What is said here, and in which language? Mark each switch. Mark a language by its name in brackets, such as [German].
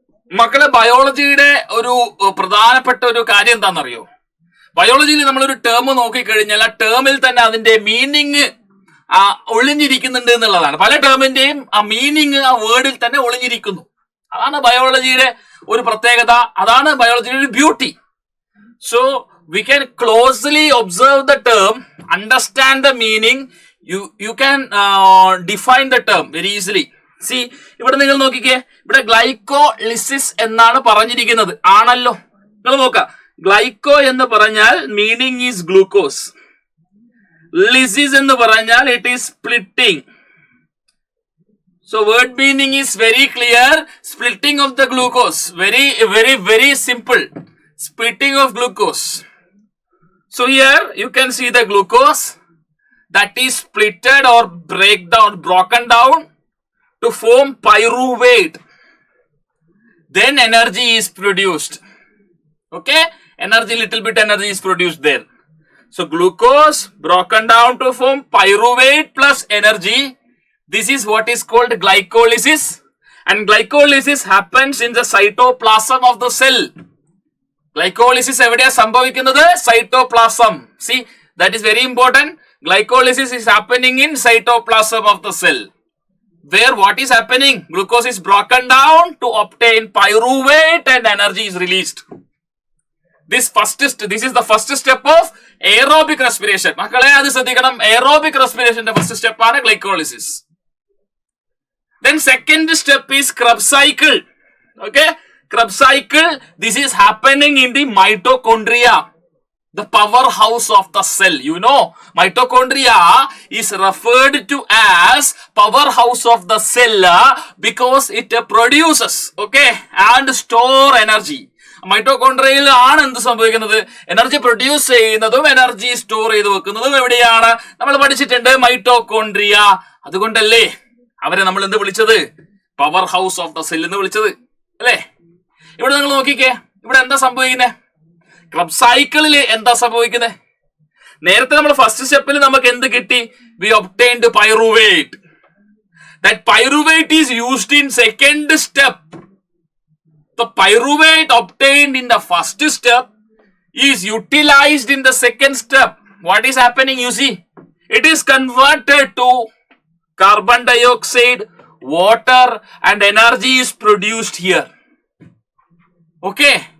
[Malayalam] മക്കളെ ബയോളജിയുടെ ഒരു പ്രധാനപ്പെട്ട ഒരു കാര്യം എന്താണെന്നറിയോ? ബയോളജിയിൽ നമ്മളൊരു ടേം നോക്കിക്കഴിഞ്ഞാൽ ആ ടേമിൽ തന്നെ അതിന്റെ മീനിങ് ഒളിഞ്ഞിരിക്കുന്നുണ്ട് എന്നുള്ളതാണ്. പല ടേമിന്റെയും ആ മീനിങ് ആ വേർഡിൽ തന്നെ ഒളിഞ്ഞിരിക്കുന്നു. അതാണ് ബയോളജിയുടെ ഒരു പ്രത്യേകത, അതാണ് ബയോളജിയുടെ ഒരു beauty. [English] So we can closely observe the term, understand the meaning, you can define the term very easily. [Malayalam] See, ഇവിടെ നിങ്ങൾ നോക്കിക്കേ, ഇവിടെ ഗ്ലൈക്കോളിസിസ് എന്നാണ് പറഞ്ഞിരിക്കുന്നത്, ആണല്ലോ. നിങ്ങൾ നോക്ക, ഗ്ലൈക്കോ എന്ന് പറഞ്ഞാൽ [English] meaning is glucose, [Malayalam] ലിസിസ് എന്ന് പറഞ്ഞാൽ [English] It is splitting. So word meaning is very clear, splitting of the glucose, very simple, splitting of glucose. So here you can see the glucose that is splitted or broken down to form pyruvate. Then energy is produced. Okay, little bit energy is produced there. So glucose broken down to form pyruvate plus energy. This is what is called glycolysis, and glycolysis happens in the cytoplasm of the cell. [Malayalam] Glycolysis എവിടെയാ സംഭവിക്കുന്നത്? [English] Cytoplasm. See, that is very important. Glycolysis is happening in cytoplasm of the cell. Where what is happening? Glucose is broken down to obtain pyruvate and energy is released. This is the first step of aerobic respiration. [Malayalam] മക്കളെ അത് ശ്രദ്ധിക്കണം. [English] Aerobic respiration ന്റെ first step ആണ് glycolysis. Then second step is Krebs cycle. Okay, Krebs cycle. This is happening in the mitochondria, the powerhouse of the cell. You know, mitochondria is referred to as powerhouse of the cell because it produces, okay, and store energy. [Malayalam] മൈറ്റോകോൺട്രിയയിൽ ആണ് എന്ത് സംഭവിക്കുന്നത്? Energy produce ചെയ്യുന്നതും energy store ചെയ്ത് വെക്കുന്നതും എവിടെയാണ്? നമ്മൾ പഠിച്ചിട്ടുണ്ട്, mitochondria. അതുകൊണ്ടല്ലേ അവരെ നമ്മൾ എന്ത് വിളിച്ചത്? Power house of the cell എന്ന് വിളിച്ചത്, അല്ലേ? ഇവിടെ നിങ്ങൾ നോക്കിക്കേ, ഇവിടെ എന്താ സംഭവിക്കുന്നത്? ക്രബ്സ് സൈക്കിളിൽ എന്താ സംഭവിക്കുന്നത്? നേരത്തെ നമ്മൾ ഫസ്റ്റ് സ്റ്റെപ്പിൽ നമുക്ക് എന്ത് കിട്ടി? [English] We obtained pyruvate. That pyruvate is used in second step. The pyruvate obtained in the first step is utilized in the second step. What is happening? You see, it is converted to carbon dioxide, water, and energy is produced here. Okay.